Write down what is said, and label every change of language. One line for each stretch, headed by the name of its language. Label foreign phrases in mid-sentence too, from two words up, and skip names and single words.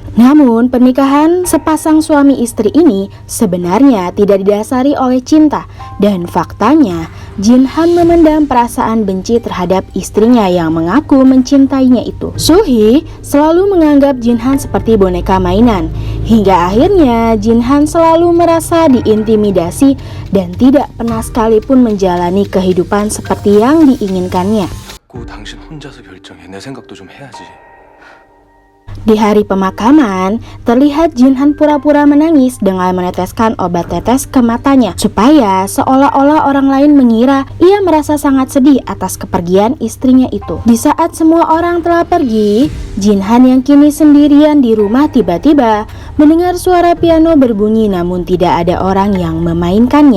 Indonesian: Namun, pernikahan sepasang suami istri ini sebenarnya tidak didasari oleh cinta, dan faktanya Jin Han memendam perasaan benci terhadap istrinya yang mengaku mencintainya itu. Sulhi selalu menganggap Jin Han seperti boneka mainan, hingga akhirnya Jin Han selalu merasa diintimidasi dan tidak pernah sekalipun menjalani kehidupan seperti yang diinginkannya.
Korean: 당신 혼자서 결정해. 내 생각도 좀 해야지.
Indonesian: Di hari pemakaman, terlihat Jin Han pura-pura menangis dengan meneteskan obat tetes ke matanya, supaya seolah-olah orang lain mengira ia merasa sangat sedih atas kepergian istrinya itu. Di saat semua orang telah pergi, Jin Han yang kini sendirian di rumah tiba-tiba mendengar suara piano berbunyi, namun tidak ada orang yang memainkannya.